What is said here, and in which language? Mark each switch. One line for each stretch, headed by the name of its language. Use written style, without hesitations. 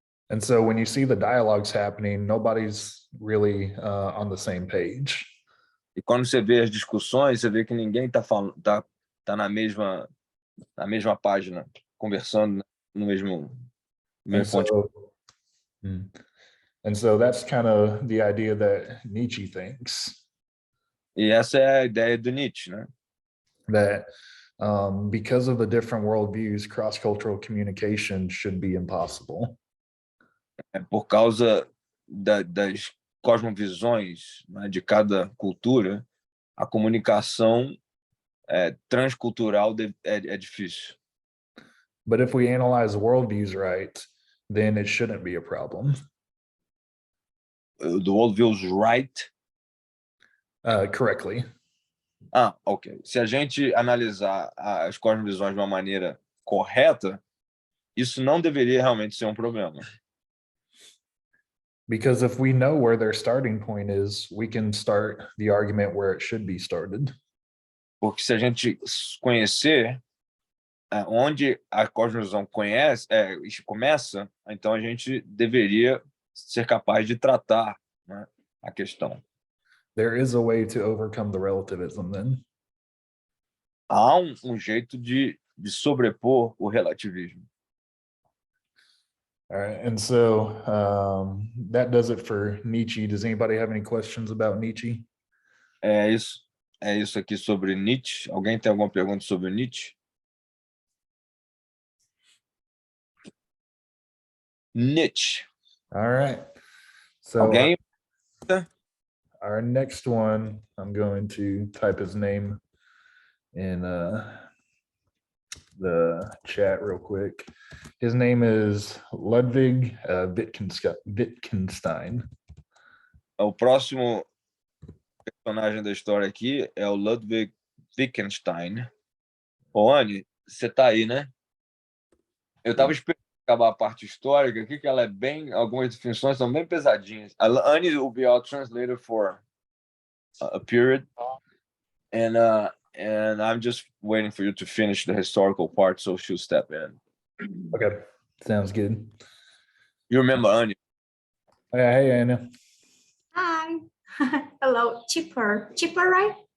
English: And so when you see the dialogues happening, nobody's really on the same page.
Portuguese: E quando você vê as discussões, você vê que ninguém está tá na mesma página, conversando no mesmo ponto.
English: And so that's kind of the idea that Nietzsche thinks.
Portuguese: E essa é a ideia do Nietzsche, né?
English: That because of the different worldviews, cross-cultural communication should be impossible.
Portuguese: Por causa das cosmovisões, né, de cada cultura, a comunicação transcultural é difícil.
English: But if we analyze worldviews right, then it shouldn't be a problem. The worldviews right? Correctly. Ok.
Portuguese: Se a gente analisar as cosmovisões de uma maneira correta, isso não deveria realmente ser um problema.
English: Because if we know where their starting point is, we can start the argument where it should be started.
Portuguese: Porque se a gente conhecer onde a cosmovisão começa, então a gente deveria ser capaz de tratar, né, a questão.
English: There is a way to overcome the relativism then.
Portuguese: Há um jeito de de sobrepor o relativismo.
English: All right. And so that does it for Nietzsche. Does anybody have any questions about Nietzsche?
Portuguese: É isso aqui sobre Nietzsche. Alguém tem alguma pergunta sobre Nietzsche? Nietzsche.
English: All right. So
Portuguese: Alguém?
English: our next one, I'm going to type his name in the chat real quick. His name is Ludwig Wittgenstein.
Portuguese: O próximo personagem da história aqui é o Ludwig Wittgenstein. Ô, Anne, você tá aí, né? Eu tava esperando acabar a parte histórica aqui, que ela é bem... Algumas definições são bem pesadinhas.
English: Anne will be our translator for a period. And I'm just waiting for you to finish the historical part, so she'll step in. Okay, sounds good. You remember Anne? Yeah, hey, Anna. Hi. Hello, Chipper, right?